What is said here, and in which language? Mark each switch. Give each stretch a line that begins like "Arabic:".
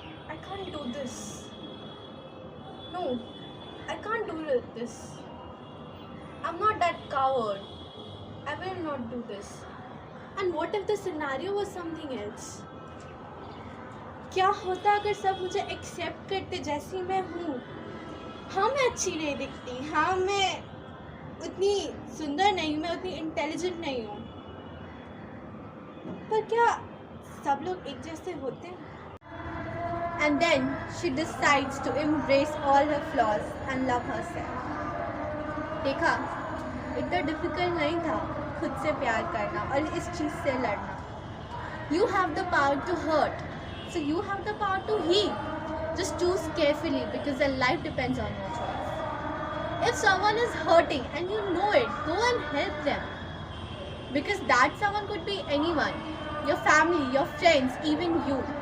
English: I can't do this. No, I can't do this. I'm not that coward. I will not do this. And what if the scenario was something else?
Hindi: क्या होता अगर सब मुझे accept करते जैसी मैं हूँ? हाँ, मैं अच्छी नहीं दिखती, हाँ मैं उतनी सुंदर नहीं हूँ, मैं उतनी इंटेलिजेंट नहीं हूँ, पर क्या सब लोग एक जैसे होते हैं?
English: And then she decides to embrace all her flaws and love herself.
Hindi: देखा, इतना डिफिकल्ट नहीं था खुद से प्यार करना और इस चीज़ से लड़ना.
English: You have the power to hurt, so you have the power to heal. Just choose carefully because your life depends on your choice. If someone is hurting and you know it, go and help them. Because that someone could be anyone, your family, your friends, even you.